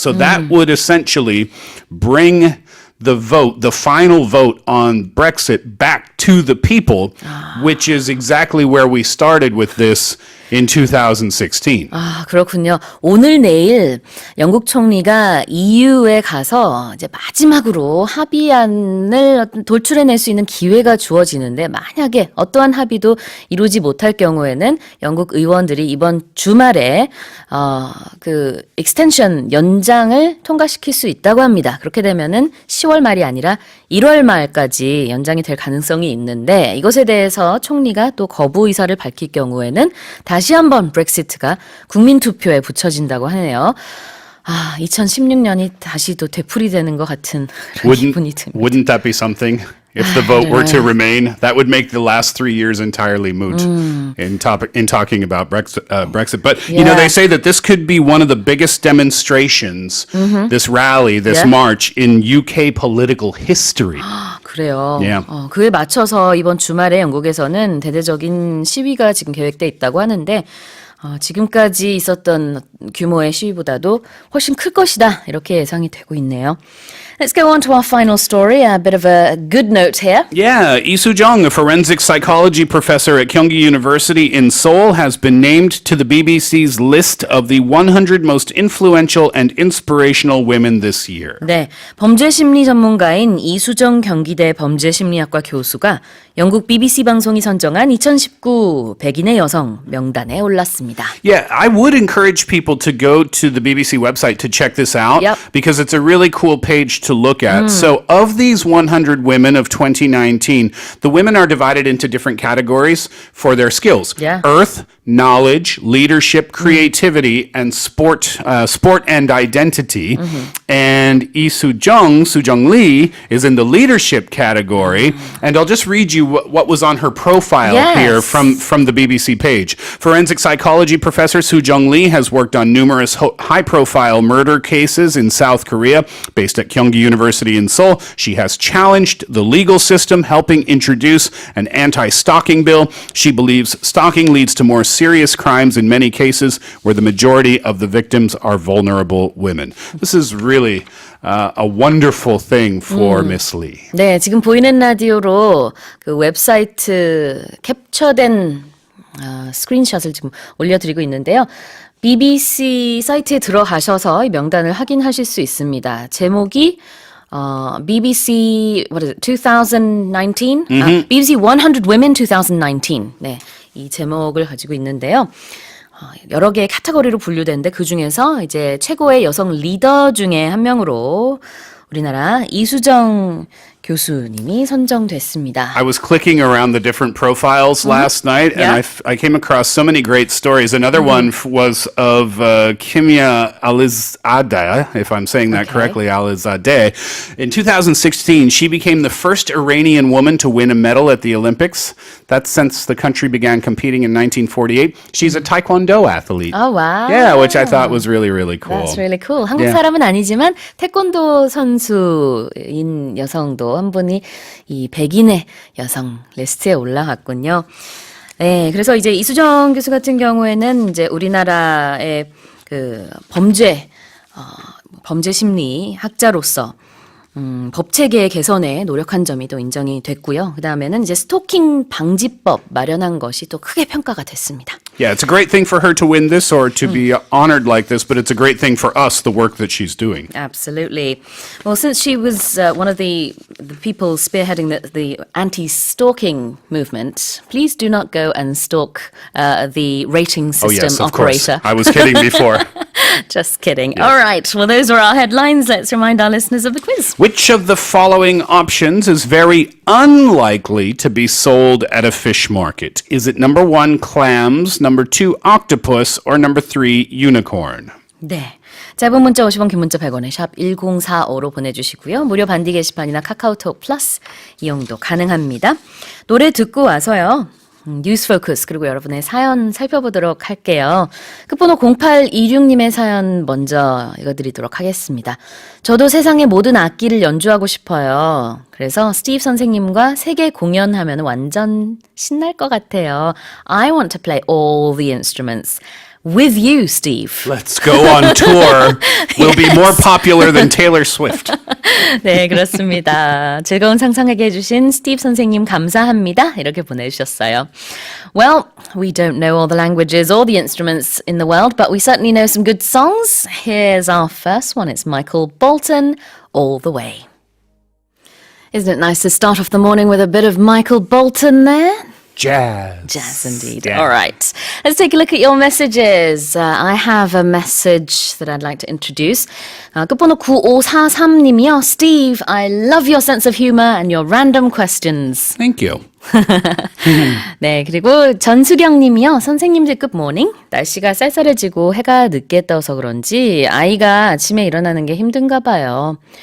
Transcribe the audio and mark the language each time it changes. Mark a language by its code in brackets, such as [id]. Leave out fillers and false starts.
[en] So that would essentially bring the vote, the final vote on Brexit back to the people, which is exactly where we started with this in 2016. [ko] 아, 그렇군요. 오늘 내일 영국 총리가 EU에 가서 이제 마지막으로 합의안을 도출해낼 수 있는 기회가 주어지는데 만약에 어떠한 합의도 이루지 못할 경우에는 영국 의원들이 이번 주말에 그 익스텐션 연장을 통과시킬 수 있다고 합니다. 그렇게 되면은 10월 말이 아니라 1월 말까지 연장이 될 가능성이 있는데 이것에 대해서 총리가 또 거부 의사를 밝힐 경우에는 다시 한번 브렉시트가 국민투표에 붙여진다고 하네요. 아, 2016년이 다시 또 되풀이되는 것 같은 그런 기분이 듭니다. [en] Wouldn't that be something? If the vote were to remain, that would make the last 3 years entirely moot in talking about Brexit. But you know, they say that this could be one of the biggest demonstrations, this rally, this march in UK political history. [ko] 그래요. [en] Yeah. [ko] 그에 맞춰서 이번 주말에 영국에서는 대대적인 시위가 지금 계획돼 있다고 하는데 지금까지 있었던 규모의 시위보다도 훨씬 클 것이다 이렇게 예상이 되고 있네요. [en] Let's go on to our final story. A bit of a good note here. Yeah, Lee Soo-jung, a forensic psychology professor at Kyunghee University in Seoul, has been named to the BBC's list of the 100 most influential and inspirational women this year. [ko] 네, 범죄심리 전문가인 이수정 경기대 범죄심리학과 교수가 영국 BBC 방송이 선정한 2019 백인의 여성 명단에 올랐습니다. [en] Yeah, I would encourage people to go to the BBC website to check this out because it's a really cool page to look at. So of these 100 women of 2019, the women are divided into different categories for their skills. Yeah. Earth, knowledge, leadership, creativity, and sport and identity. And Lee Soo-jung Lee, is in the leadership category. And I'll just read you what was on her profile here from the BBC page. Forensic psychology professor Soo-jung Lee has worked on numerous high-profile murder cases in South Korea, based at Kyunghee University in Seoul. She has challenged the legal system, helping introduce an anti-stalking bill. She believes stalking leads to more serious crimes in many cases where the majority of the victims are vulnerable women. This is really a wonderful thing for Miss Lee. [ko] 네, 지금 보이는 라디오로 그 웹사이트 캡처된 스크린샷을 지금 올려드리고 있는데요. BBC 사이트에 들어가셔서 이 명단을 확인하실 수 있습니다. 제목이 [en] BBC what is it? 2019? BBC 100 Women 2019. [ko] 네, 이 제목을 가지고 있는데요. 여러 개의 카테고리로 분류되는데 그 중에서 이제 최고의 여성 리더 중에 한 명으로 우리나라 이수정 교수님이 선정됐습니다. [en] I was clicking around the different profiles last night, and I came across so many great stories. Another one was of Kimia Alizadeh, if I'm saying that correctly, Alizadeh. In 2016, she became the first Iranian woman to win a medal at the Olympics. That's since the country began competing in 1948. She's a Taekwondo athlete. Oh, wow. Yeah, which I thought was really, really cool. That's really cool. [ko] 한국 사람은 아니지만 태권도 선수인 여성도 한 분이 이 백인의 여성 리스트에 올라갔군요. 네, 그래서 이제 이수정 교수 같은 경우에는 이제 우리나라의 그 범죄 심리 학자로서 법 체계 개선에 노력한 점이 또 인정이 됐고요. 그 다음에는 이제 스토킹 방지법 마련한 것이 또 크게 평가가 됐습니다. [en] Yeah, it's a great thing for her to win this or to be honored like this, but it's a great thing for us, the work that she's doing. Absolutely. Well, since she was one of the people spearheading the anti-stalking movement, please do not go and stalk the rating system of course. operator. I was kidding before. Just kidding. All right. Well, those are our headlines. Let's remind our listeners of the quiz. Which of the following options is very unlikely to be sold at a fish market? Is it number 1, clams, number 2, octopus, or number 3, unicorn? [ko] 네. 짧은 문자 50원, 긴 문자 100원에 샵 1045로 보내주시고요. 무료 반디 게시판이나 카카오톡 플러스 이용도 가능합니다. 노래 듣고 와서요. 뉴스 포커스 그리고 여러분의 사연 살펴보도록 할게요. 끝번호 0826님의 사연 먼저 읽어드리도록 하겠습니다. 저도 세상의 모든 악기를 연주하고 싶어요. 그래서 스티브 선생님과 세계 공연하면 완전 신날 것 같아요. [en] I want to play all the instruments. With you, Steve. Let's go on tour. We'll be more popular than Taylor Swift. [ko] 네, 그렇습니다. 즐거운 상상하게 해주신 스티브 선생님 감사합니다. 이렇게 보내주셨어요. [en] Well, we don't know all the languages or the instruments in the world, but we certainly know some good songs. Here's our first one. It's Michael Bolton, All the Way. Isn't it nice to start off the morning with a bit of Michael Bolton there? Jazz. Jazz indeed. Yeah. All right. Let's take a look at your messages. I have a message that I'd like to introduce. [ko] 끝번호 9543님이요. [en] Steve, I love your sense of humor and your random questions. Thank you. [ko] 네, 그리고 전수경님이요. 선생님들 굿모닝. 날씨가 쌀쌀해지고 해가 늦게 떠서 그런지 아이가 아침에 일어나는 게 힘든가 봐요.